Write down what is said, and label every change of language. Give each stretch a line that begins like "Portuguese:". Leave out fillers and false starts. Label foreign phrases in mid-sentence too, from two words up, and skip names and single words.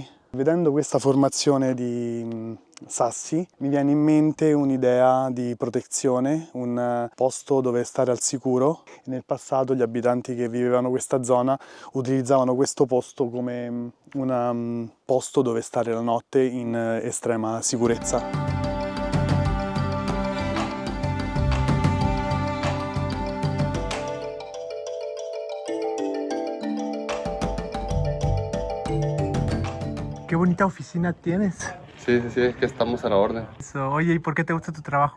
Italian: Vedendo questa formazione di sassi mi viene in mente un'idea di protezione, un posto dove stare al sicuro. Nel passato gli abitanti che vivevano questa zona utilizzavano questo posto come un posto dove stare la notte in estrema sicurezza.
Spanish: Qué bonita oficina tienes. Sí, es que estamos a la orden. Oye, ¿y por qué te gusta tu trabajo?